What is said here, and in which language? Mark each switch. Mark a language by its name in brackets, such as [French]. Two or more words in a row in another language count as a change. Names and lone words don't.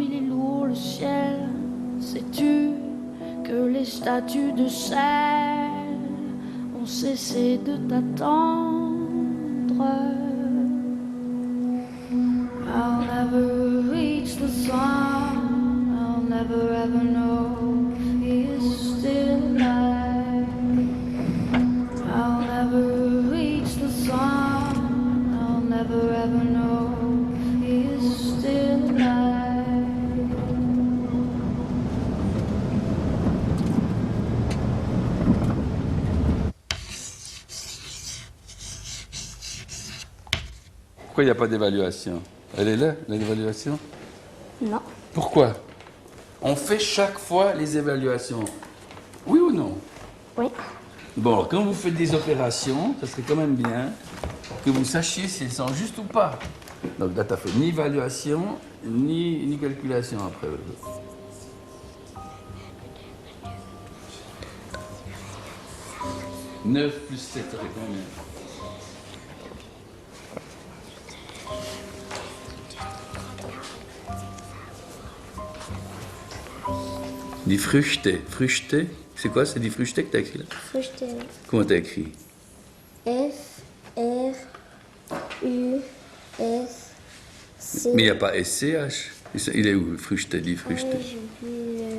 [French] il est lourd le ciel, sais-tu que les statues de sel ont cessé de t'attendre? [English] I'll never reach the sun, I'll never ever know if he is still alive. I'll never reach the sun, I'll never ever know if he is still alive. [French] Pourquoi il n'y a pas d'évaluation? Elle est là, l'évaluation? Non. Pourquoi? On fait chaque fois les évaluations. Oui ou non? Oui. Bon, alors, quand vous faites des opérations, ça serait quand même bien que vous sachiez si elles sont justes ou pas. Donc là, tu n'as fait ni évaluation, ni calculation après. 9 plus 7, ça fait combien? [German] Die Früchte. Früchte, [French] c'est quoi? C'est [German] die Früchte [French] que t'as écrit là? [German] Früchte. [French] Comment t'as écrit? F, R, U, S, C. Mais il n'y a pas SCH. Il est où, [German] Früchte, die Früchte? [French] J'ai vu